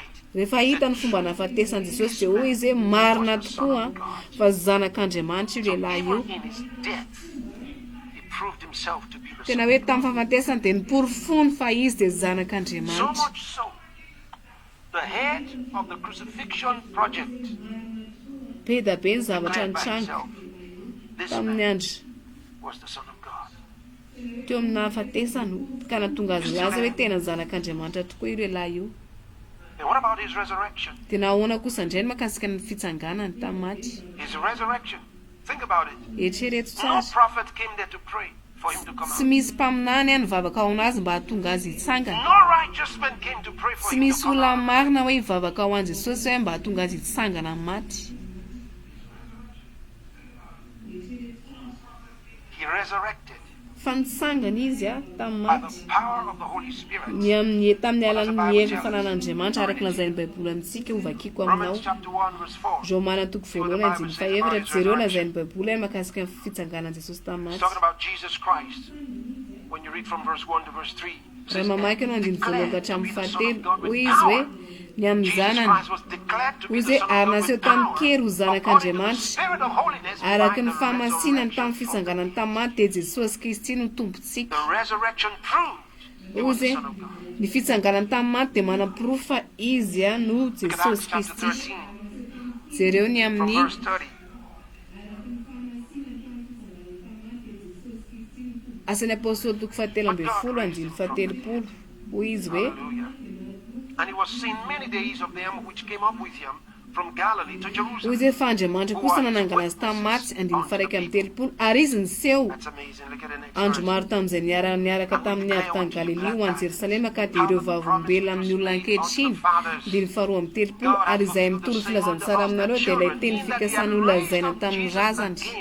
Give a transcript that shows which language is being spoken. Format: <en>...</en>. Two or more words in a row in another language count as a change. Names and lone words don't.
<mg>Rehefa hita ny fomba nahafatesan Jesosy dia hoy izy hoe marina tokoa fa zanak'Andriamanitra io lehilahy io.</mg> <en>in his death, he proved himself to be the</en> <mg>Tena</mg> <en>Son.</en> <mg>hoe tamin'ny fahafatesany dia niporofony fa izy dia</mg> <en>So</en> <mg>zanak'Andriamanitra.</mg> <en>much so, the head of the crucifixion project</en> <mg>Be da be ny zavatra</mg> <en>declared by</en> <mg>nitranga</mg> <en>himself, this</en> <mg>tamin'ny</mg> <en>man</en> <mg>andro</mg> <en>was the Son of God.</en> <mg>teo amin'ny nahafatesany ka natonga azy laza hoe tena ny zanak'Andriamanitra tokoa io lehilahy io.</mg> <en>And what about his resurrection?</en> <mg>Dia nahoana kosa indray ny mahakasika ny fitsanganany tamin'ny maty.</mg> <en>His resurrection. Think about it.</en> <mg>Eritrereto</mg> <en>No</en> <mg>tsara.</mg> <en>prophet came there to pray for him to come</en> <mg>Tsy</mg> <en>out.</en> <mg>misy mpaminany any nivavaka ao anazy mba hahatonga azy hitsangana.</mg> <en>No righteous man came to pray for</en> <mg>Tsy</mg> <en>him to</en> <mg>misy</mg> <en>come</en> <mg>olona</mg> <en>out.</en> <mg>marina hoe hivavaka ao an Jesosy hoe mba hahatonga azy hitsangana amin'ny maty.</mg> <en>He resurrected</en> <mg>Fa nitsangana izy tamin'ny</mg> <en>by</en> <mg>maty.</mg> <en>the power of the Holy Spirit.</en> <mg>Tamin'ny alalan'ny hery ny fanan'Andriamanitra araka lazainy Baiboly amintsika ho vakiako aminao.</mg> <en>Romans chapter 1 verse 4.</en> <mg>Romana toko voalohany andiny fahaefatra jereo lazainy Baiboly hoe mahakasika ny fitsanganan'i Jesosy tamin'ny</mg> <en>It's</en> <mg>maty.</mg> <en>talking about Jesus Christ. When you read from verse 1 to verse 3,</en> <mg>raha mamaky anao andiny voalohany ka hatramin'ny fahatelo hoy izy hoe ny amin'ny zanany hoy izay ary naseho tamin'ny kery ho zanak'Andriamanitra araka ny fahamasinany tamin'ny fitsanganany tamin'ny maty dia Jesosy Kristy no tompontsika. Hoy izay ny fitsanganany tamin'ny maty dia manam-pirofo fa izy no Jesosy Kristy. Jereo ny amin'ny Asan'ny apôstôly toko 7:10 hoy izy hoe</mg> <en>And he was seen many days of them which came up with him from Galilee to Jerusalem.</en> <mg>hoy izay fa Andriamanitra kosa nanangana azy tamin'ny Martsa 9:30 ary izy niseho andro maro tamin'izay niaraka tamin'ny avy tany Galilea ho any Jerosalema ka dia ireo vavombelona amin'ny olona ankehitriny 9:30 ary izay mitoro filazantsara aminareo dia ilay teny fikasany olazaina tamin'ny razany</mg>